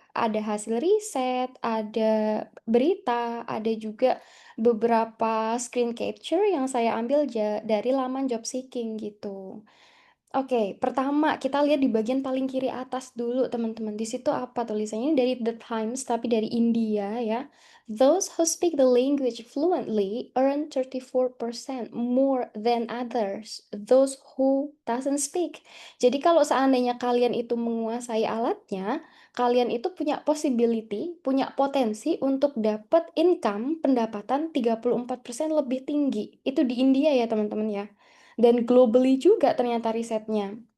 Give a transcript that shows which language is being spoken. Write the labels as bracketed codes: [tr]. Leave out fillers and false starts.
[id] ada hasil riset, ada berita, ada juga beberapa screen capture yang saya ambil dari laman job seeking gitu. Oke, pertama kita lihat di bagian paling kiri atas dulu teman-teman. Di situ apa tulisannya? Ini dari The Times tapi dari India ya. [en] Those who speak the language fluently earn 34% more than others. Those who doesn't speak. [id] Jadi kalau seandainya kalian itu menguasai alatnya, kalian itu punya possibility, punya potensi untuk dapat income pendapatan 34% lebih tinggi. Itu di India ya teman-teman ya. Dan globally juga ternyata risetnya.